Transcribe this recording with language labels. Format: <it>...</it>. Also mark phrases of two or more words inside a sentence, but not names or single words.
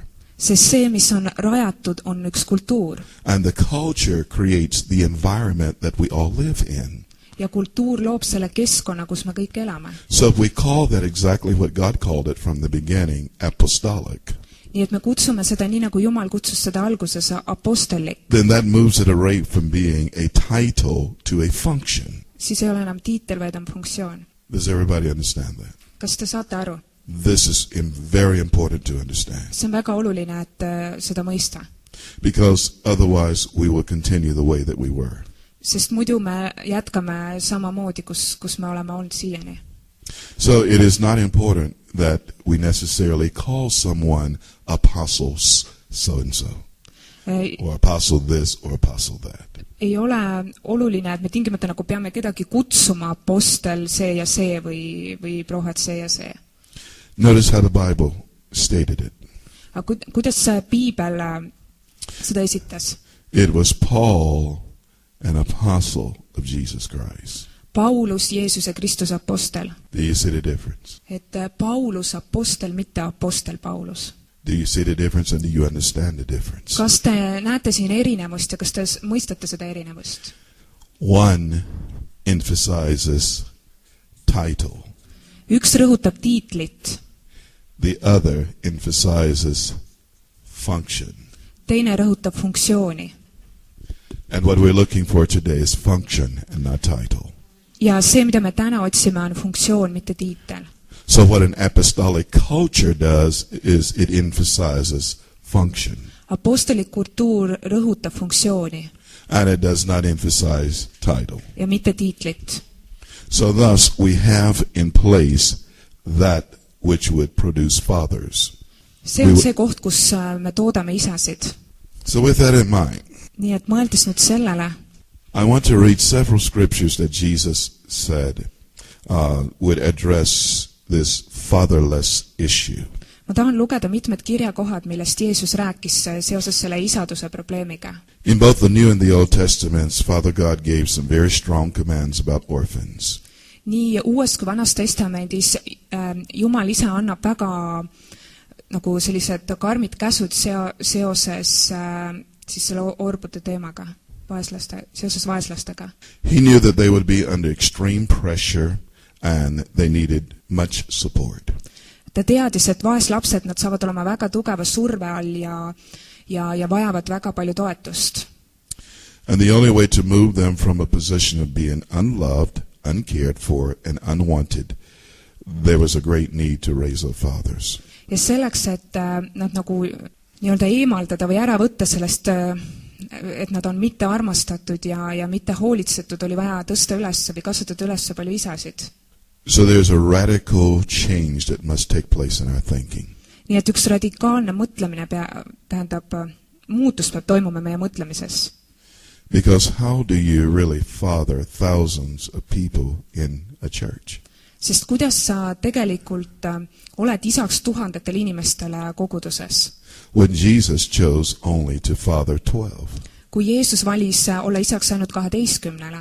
<et>Sest see, mis on rajatud, on üks kultuur.</et> <en>And the culture creates the environment that we all live in.</en> <et>Ja kultuur loob selle keskkonna, kus me kõik elame.</et> <en>So if we call that exactly what God called it from the beginning, apostolic,</en> <et>nii et me kutsume seda nii, nagu Jumal kutsus seda alguses apostellik,</et> <en>then that moves it away from being a title to a function.</en> <et>siis ei ole enam tiitel, vaid on funktsioon.</et> <en>Does everybody understand that?</en> <et>Kas te saate aru?</et> <en>This is very important to understand.</en> <et>See on väga oluline, et seda mõista.</et> <en>Because otherwise we will continue the way that we were.</en> <et>Sest muidu me jätkame samamoodi, kus me oleme olnud siiani.</et> <en>So it is not important that we necessarily call someone apostle so-and-so, or apostle this, or apostle that.</en> <et>Ei ole oluline, et me tingimata nagu peame kedagi kutsuma apostel see ja see või prohvet see ja see.</et> <en>Notice how the Bible stated it.</en> <et>Aga kuidas see Piibel seda esitas?</et> <en>It was Paul, an apostle of Jesus Christ.</en> <et>Paulus, Jeesuse Kristuse apostel.</et> <en>Do you see the difference?</en> <et>Et Paulus apostel, mitte apostel Paulus.</et> <en>Do you see the difference and do you understand the difference?</en> <et>Kas te näete siin erinevust ja kas te mõistate seda erinevust?</et> <en>One emphasizes title.</en> <et>Üks rõhutab tiitlit.</et> <en>The other emphasizes function.</en> <et>Teine rõhutab funktsiooni.</et> <en>And what we're looking for today is function and not title.</en> <et>Ja see, mida me täna otsime, on funktsioon, mitte tiitel.</et> <en>So what an apostolic culture does is it emphasizes function.</en> <et>Apostolik kultuur rõhutab funktsiooni.</et> <en>And it does not emphasize title.</en> <et>Ja mitte tiitlit.</et> <en>So thus we have in place that which would produce fathers.</en> <et>See on see koht, kus me toodame isasid.</et> <en>So with that in mind,</en> <et>nii et mõeldes nüüd sellele,</et> <en>I want to read several scriptures that Jesus said would address this fatherless issue.</en> <et>ma tahan lugeda mitmed kirjakohad, millest Jeesus rääkis seoses selle isaduse probleemiga.</et> <en>In both the New and the Old Testaments, Father God gave some very strong commands about orphans.</en> <et>Nii Uues kui Vanas Testamendis Jumal ise annab väga nagu sellised karmid käsud seoses siis selle orbude teemaga, seoses vaeslastega.</et> <en>He knew that they would be under extreme pressure and they needed much support.</en> <et>Ta teadis, et vaeslapsed, nad saavad olema väga tugeva surve all ja vajavad väga palju toetust.</et> <en>And the only way to move them from a position of being unloved, uncared for, and unwanted, there was a great need to raise up fathers.</en> <et>Ja selleks, et nad nagu nii-öelda eemaldada või ära võtta sellest, et nad on mitte armastatud ja mitte hoolitsetud, oli vaja tõsta üles või kasvatada üles palju isasid.</et> <en>So there's a radical change that must take place in our thinking.</en> <et>Nii et üks radikaalne mõtlemine tähendab, muutus peab toimuma meie mõtlemises.</et> <en>Because how do you really father thousands of people in a church?</en> <et>Sest kuidas sa tegelikult oled isaks tuhandetele inimestele koguduses?</et> <en>When Jesus chose only to father 12.</en> <et>Kui Jeesus valis olla isaks ainult 12,</et>